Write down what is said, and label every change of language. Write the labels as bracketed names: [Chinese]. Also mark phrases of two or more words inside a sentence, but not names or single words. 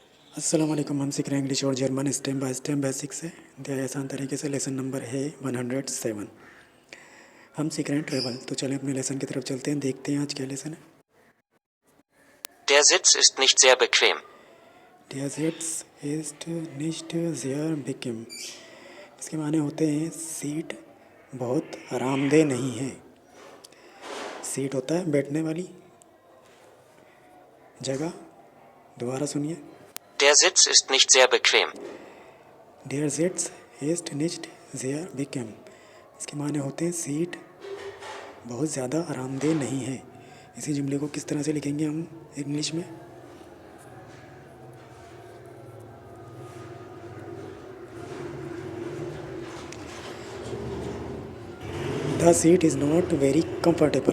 [Arabic] السلام علیکم. [Urdu] ہم سیکھ رہے ہیں انگلش اور جرمن [English] step by step [Urdu] بیسک سے دیا ہے آسان طریقے سے. [English] lesson number [Urdu] ہے 107۔ ہم سیکھ رہے ہیں ٹریول. تو چلیں اپنے لیسن کی طرف چلتے ہیں، دیکھتے ہیں آج کیا لیسن ہے. [German] Der Sitz ist nicht sehr bequem. Der Sitz ist nicht sehr bequem। [Urdu] اس کے معنی ہوتے ہیں سیٹ بہت آرام دہ نہیں ہے. سیٹ ہوتا ہے بیٹھنے والی جگہ. دوبارہ سنیے. Der Sitz ist nicht sehr bequem. Der Sitz ist nicht sehr bequem। اس کے معنی ہوتے ہیں سیٹ بہت زیادہ آرام دہ نہیں ہے. اسی جملے کو کس طرح سے لکھیں گے ہم انگلش میں? [English] The seat is not very comfortable.